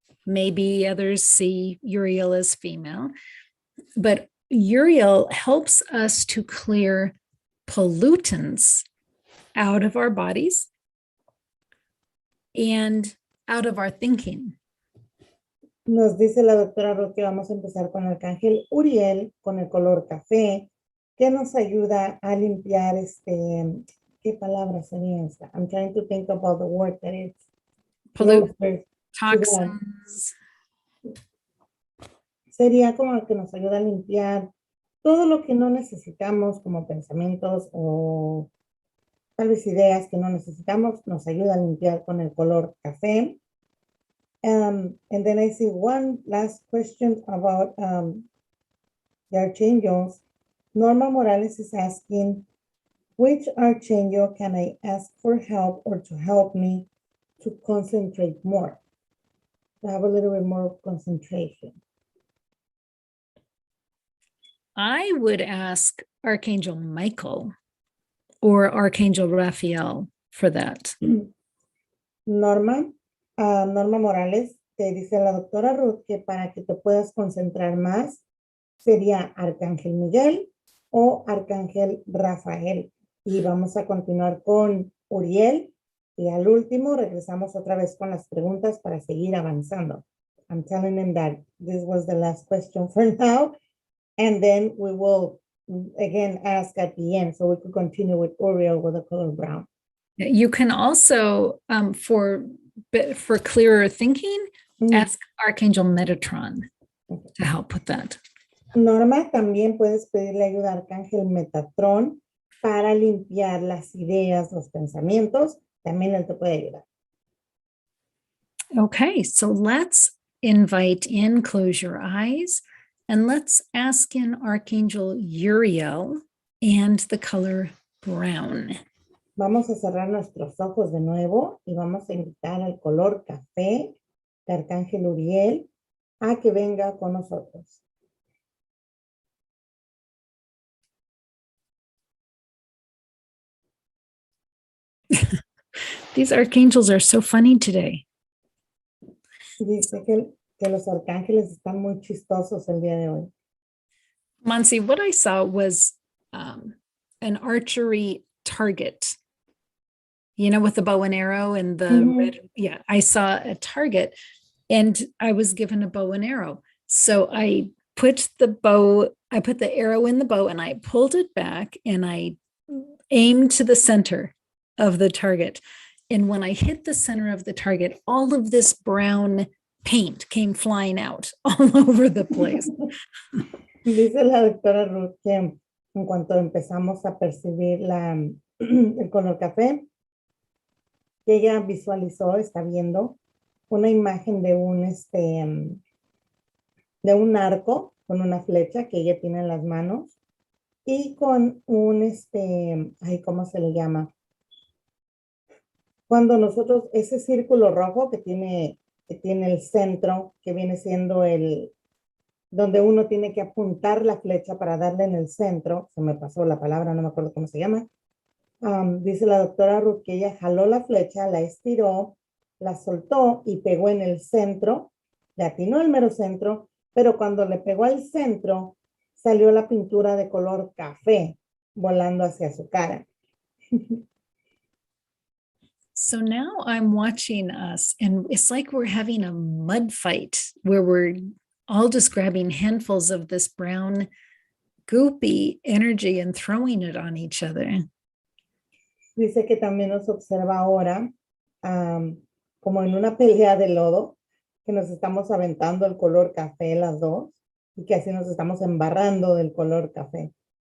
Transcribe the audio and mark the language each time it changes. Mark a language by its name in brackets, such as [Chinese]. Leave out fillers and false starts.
[English] Maybe others see Uriel as female. But Uriel helps us to clear pollutants out of our bodies and out of our thinking. [Spanish] Nos dice la doctora Ruth que vamos a empezar con el Arcángel Uriel, con el color café, que nos ayuda a limpiar ¿qué palabra sería esta? [English] I'm trying to think about the word that it's Pollutants, toxins. [Spanish] sería como el que nos ayuda a limpiar todo lo que no necesitamos como pensamientos o tal vez ideas que no necesitamos, nos ayuda a limpiar con el color café. [English] And then I see one last question about the archangels. Norma Morales is asking, which archangel can I ask for help or to help me to concentrate more? To have a little bit more concentration. I would ask Archangel Michael or Archangel Raphael for that. [Spanish] Norma Morales te dice la doctora Ruth que para que te puedas concentrar más sería Arcángel Miguel o Arcángel Rafael. Y vamos a continuar con Uriel. Y al último regresamos otra vez con las preguntas para seguir avanzando. [English] I'm telling them that this was the last question for now. And then we will again ask at the end so we could continue with Uriel with the color brown. You can also, for clearer thinking, ask Archangel Metatron to help with that. [Spanish] Norma, también puedes pedirle ayuda a Arcángel Metatron para limpiar las ideas, los pensamientos. También él te puede ayudar. [English] Okay, so let's invite in, close your eyes, and let's ask in Archangel Uriel and the color brown. [Spanish] Vamos a cerrar nuestros ojos de nuevo y vamos a invitar al color café de Arcángel Uriel a que venga con nosotros. [English] These archangels are so funny today. [Spanish] Dice que los arcángeles están muy chistosos el día de hoy. [English] Monsi, what I saw was an archery target, you know, with the bow and arrow and the red. Yeah, I saw a target and I was given a bow and arrow. So I put the arrow in the bow and I pulled it back and I aimed to the center of the target. And when I hit the center of the target, all of this brown paint came flying out all over the place. [Spanish] Dice la doctora Ruth que en cuanto empezamos a percibir el color café, que ella visualizó, está viendo una imagen de un arco con una flecha que ella tiene en las manos y con ¿cómo se le llama? Cuando nosotros, ese círculo rojo que tiene el centro, que viene siendo donde uno tiene que apuntar la flecha para darle en el centro, se me pasó la palabra, no me acuerdo cómo se llama. Dice la doctora Ruth que ella jaló la flecha, la estiró, la soltó y pegó en el centro, le atinó el mero centro, pero cuando le pegó al centro, salió la pintura de color café volando hacia su cara. [English] So now I'm watching us and it's like we're having a mud fight where we're all just grabbing handfuls of this brown goopy energy and throwing it on each other. [Spanish] Dice que también nos observa ahora como en una pelea de lodo, que nos estamos aventando el color café las dos y que así nos estamos embarrando del color café.